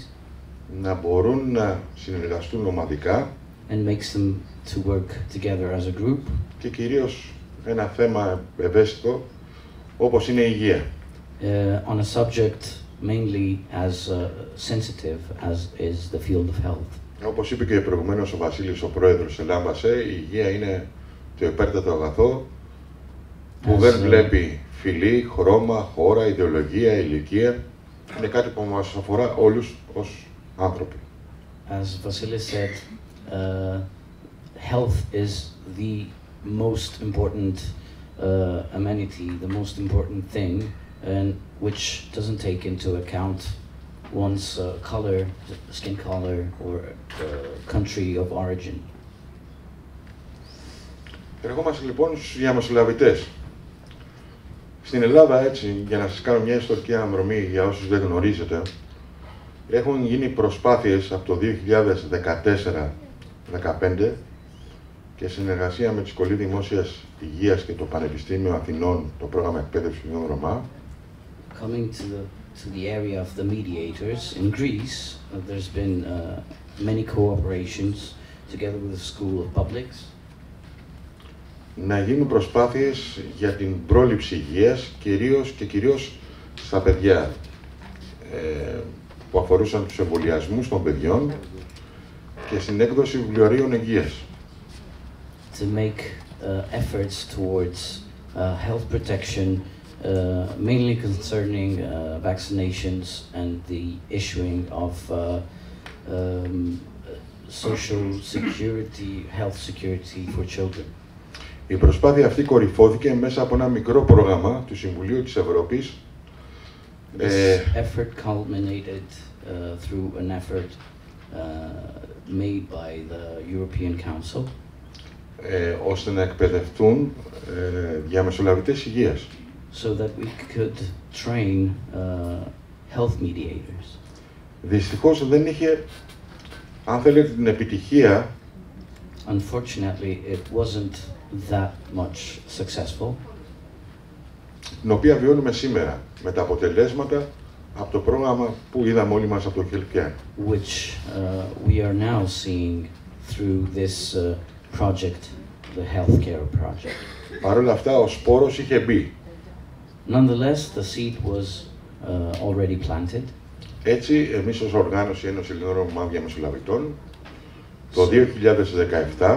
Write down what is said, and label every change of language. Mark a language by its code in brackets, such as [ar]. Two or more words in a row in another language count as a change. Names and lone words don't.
[el] Να μπορούν να συνεργαστούν ομαδικά. [en] And makes them to work together as a group. [el] Και κυρίως ένα θέμα ευαίσθητο όπως είναι η υγεία. [en] On a subject mainly as sensitive as is the field of health. [el] Όπως είπε και προηγουμένως ο Βασίλης, ο πρόεδρος Ελάμπασε, η υγεία είναι το υπέρτατο αγαθό που δεν βλέπει φυλή, χρώμα, χώρα, ιδεολογία, ηλικία. Είναι κάτι που μας αφορά όλους ως άνθρωποι. [en] As Vasilis said, health is the most important amenity, the most important thing, and which doesn't take into account one's color, skin color, or country of origin. [el] Ερχόμαστε λοιπόν στους διαμεσολαβητές. Στην Ελλάδα, έτσι, για να σας κάνω μια ιστορική αναδρομή για όσους δεν γνωρίζετε, έχουν γίνει προσπάθειες από το 2014-15 και συνεργασία με τη Σχολή Δημόσιας Υγείας και το Πανεπιστήμιο Αθηνών, το πρόγραμμα εκπαίδευσης των Ρωμά. [en] Coming to the area of the mediators in Greece, there's been many cooperations together with the School of Publics. [el] Να γίνουν προσπάθειες για την πρόληψη υγείας, κυρίως στα παιδιά, που αφορούσαν τους εμβολιασμούς των παιδιών και στην έκδοση βιβλιορίων υγείας. [en] To make efforts towards health protection, mainly concerning vaccinations and the issuing of social security, health security for children. [el] Η προσπάθεια αυτή κορυφώθηκε μέσα από ένα μικρό πρόγραμμα του Συμβουλίου της Ευρώπης. [en] This effort culminated through an effort made by the European Council. [el] Ώστε να εκπαιδευτούν διαμεσολαβητές υγείας. [en] So that we could train health mediators. [el] Δυστυχώς δεν είχε, αν θέλετε, την επιτυχία. [en] Unfortunately, it wasn't that much successful. [el] Την οποία βιώνουμε σήμερα με τα αποτελέσματα από το πρόγραμμα που είδαμε όλοι μας από το Health Care. [en] Which we are now seeing through this project, the Health Care project. [el] Παρ' όλα αυτά, ο σπόρος είχε μπει. [en] Nonetheless, the seed was already planted. [el] Έτσι, εμείς ως οργάνωση Ένωση Ελληνών Ρωμά Διαμεσολαβητών, το 2017,